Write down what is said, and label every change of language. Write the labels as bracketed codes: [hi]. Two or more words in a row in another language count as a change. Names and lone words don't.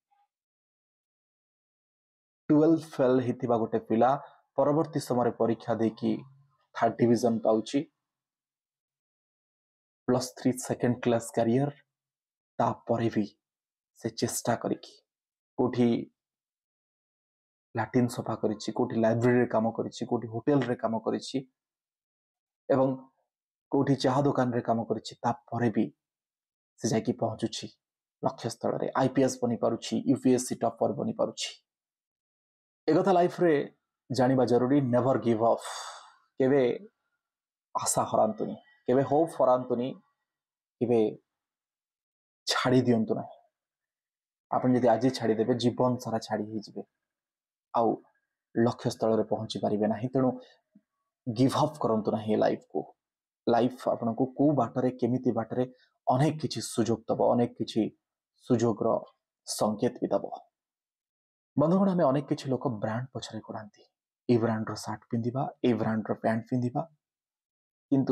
[or] 12 ଫେଲ ହେଇଥିବା ଗୋଟେ ପିଲା ପରବର୍ତ୍ତୀ ସମୟ ପରୀକ୍ଷା ଦେଇକି 3rd ଡିଭିଜନ ପାଉଛି +3 ସେକେଣ୍ଡ କ୍ଲାସ କ୍ୟାରିଅର ତା ପରେ ବି ସେ ଚେଷ୍ଟା କରିକି କେଉଁଠି ଲାଟ୍ରିନ ସଫା କରିଛି କେଉଁଠି ଲାଇବ୍ରେରୀ ରେ କାମ କରିଛି କେଉଁଠି ହୋଟେଲ ରେ କାମ କରିଛି ଏବଂ କେଉଁଠି ଚା ଦୋକାନ ରେ କାମ କରିଛି ତା ପରେ ବି ସେ ଯାଇକି ପହଞ୍ଚୁଛି ଲକ୍ଷ୍ୟ ସ୍ଥଳ ରେ ଆଇପିଏସ ବନି ପାରୁଛି ୟୁପିଏସସି ଟପର ବନି ପାରୁଛି ଏଗଥା ଲାଇଫ ରେ ଜାଣିବା ଜରୁରୀ [en] never give up [or] କେବେ ଆଶା ହରାନ୍ତୁନି କେବେ ହୋପ ହରାନ୍ତୁନି କେବେ ଛାଡ଼ି ଦିଅନ୍ତୁ ନା ଆପଣ ଯଦି ଆଜି ଛାଡ଼ି ଦେବେ ଜୀବନ ସାରା ଛାଡ଼ି ହିଁ ଯିବେ ଆଉ ଲକ୍ଷ୍ୟ ସ୍ଥଳ ରେ ପହଞ୍ଚି ପାରିବେ ନାହିଁ ତେଣୁ [en] give up [or] କରନ୍ତୁ ନାହିଁ ଲାଇଫ ଆପଣ କୁ ବାଟରେ କେମିତି ବାଟରେ ଅନେକ କିଛି ସୁଯୋଗ ଦେବ ଅନେକ କିଛି ସୁଯୋଗ ର ସଙ୍କେତ ବି ଦେବ ବନ୍ଧୁଗଣ ଆମେ ଅନେକ କିଛି ଲୋକ ବ୍ରାଣ୍ଡ ପଛରେ ଦଉଡ଼ନ୍ତି ଏ ବ୍ରାଣ୍ଡ ର ସାର୍ଟ ପିନ୍ଧିବା ଏ ବ୍ରାଣ୍ଡ ର ପ୍ୟାଣ୍ଟ ପିନ୍ଧିବା କିନ୍ତୁ